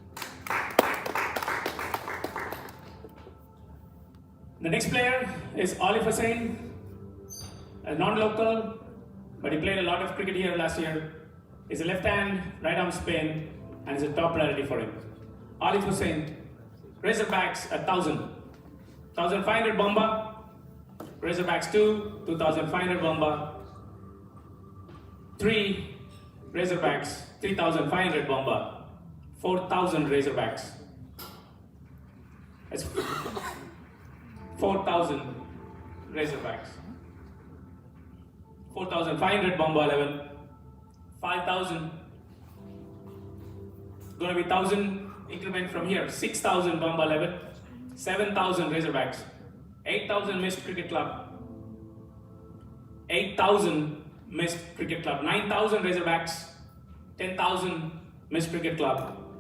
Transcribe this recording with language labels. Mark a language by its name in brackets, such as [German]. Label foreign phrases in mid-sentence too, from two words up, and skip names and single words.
[English] The next player is Olive Hussain, a non-local, but he played a lot of cricket here last year. He's a left-hand, right-arm spin, and is a top priority for him. Olive Hussain, Razorbacks 1,000, 1,500 Bomba. Razorbacks 2, 2,500 Bomba. 3 Razorbacks, 3,500 Bomba. 4,000 Razorbacks. That's 4,000 Razorbacks. 4,500 Bomba 11. 5,000. Gonna be 1,000 increment from here. 6,000 Bomba 11. 7,000 Razorbacks. 8,000 Missed Cricket Club. 8,000 Missed Cricket Club. 9,000 Razorbacks. 10,000 Missed Cricket Club.